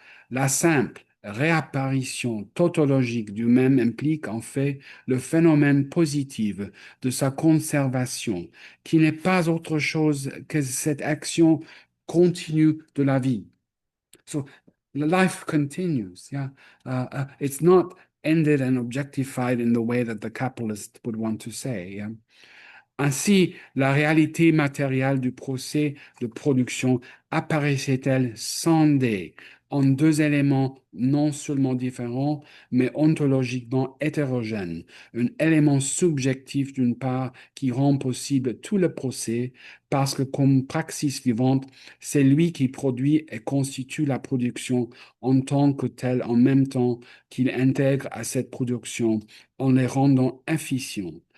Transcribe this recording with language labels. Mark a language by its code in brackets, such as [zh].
[fr] La simple réapparition tautologique du même implique en fait le phénomène positif de sa conservation, qui n'est pas autre chose que cette action continue de la vie. [en] So life continues. Yeah, it's not ended and objectified in the way that the capitalist would want to say. Yeah? [fr] Ainsi, la réalité matérielle du procès de production apparaissait-elle scindée en deux éléments non seulement différents, mais ontologiquement hétérogènes. Un élément subjectif d'une part qui rend possible tout le procès, parce que comme praxis vivante, c'est lui qui produit et constitue la production en tant que telle en même temps qu'il intègre à cette production en les rendant efficients.